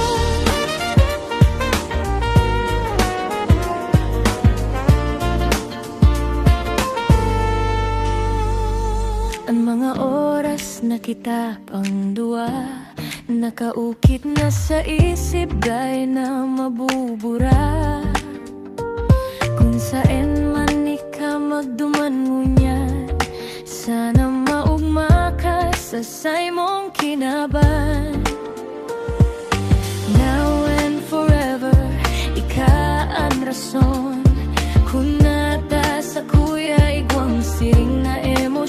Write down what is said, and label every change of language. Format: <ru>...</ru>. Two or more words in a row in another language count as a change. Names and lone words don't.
<bik>Ang mga oras na kita pang duwa, nakaukit na sa isip gay na mabubura. Kung saan man ika magduman ngunyan, sana maugma ka sa say mong kinaban.</bik> <en>Now and forever,</en> <bik>ika ang rason. Kung nata sa kuya igwang siring na</bik>